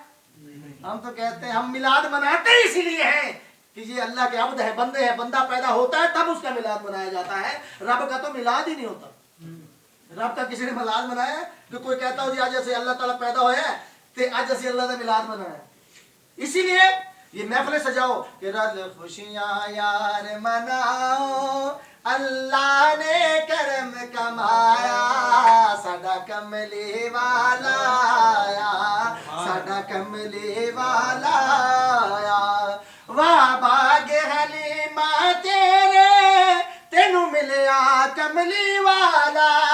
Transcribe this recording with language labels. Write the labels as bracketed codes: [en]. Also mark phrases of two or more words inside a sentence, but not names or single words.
[hi] हम तो कहते हैं, हम मिलाद मनाते ही इसीलिए हैं कि ये अल्लाह के अब्द है, बंदे हैं। बंदा पैदा होता है तब उसका मिलाद मनाया जाता है। रब का तो मिलाद ही नहीं होता। रब का किसी ने मिलाद मनाया कि कोई कहता हो जी आज ऐसे अल्लाह ताला पैदा होया ते आज ऐसे अल्लाह का मिलाद मनाया। [pa] इसीलिए یہ محفل سجاؤ کہ رل خوشیاں یار مناؤ اللہ نے کرم کمایا ساڈا کملی والا آیا ساڈا کملی والا آیا واہ باغ حلیمہ تیرے تینوں ملیا کملی والا